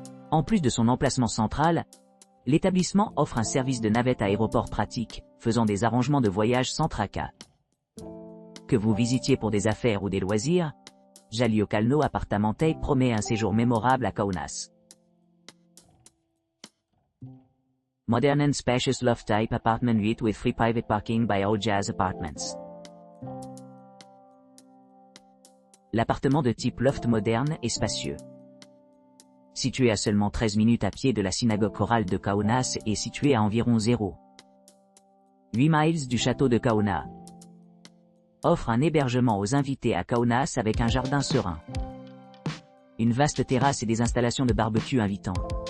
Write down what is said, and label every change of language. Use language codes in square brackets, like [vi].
[fr] En plus de son emplacement central, l'établissement offre un service de navette aéroport pratique, faisant des arrangements de voyage sans tracas. Que vous visitiez pour des affaires ou des loisirs, Jalio Kalno Apartamentei promet un séjour mémorable à Kaunas. [en] Modern and spacious loft-type apartment suite with free private parking by Old Jazz Apartments. [fr] L'appartement de type loft moderne et spacieux. Situé à seulement 13 minutes à pied de la synagogue chorale de Kaunas et situé à environ 0,8 miles du château de Kauna, offre un hébergement aux invités à Kaunas avec un jardin serein, une vaste terrasse et des installations de barbecue invitants.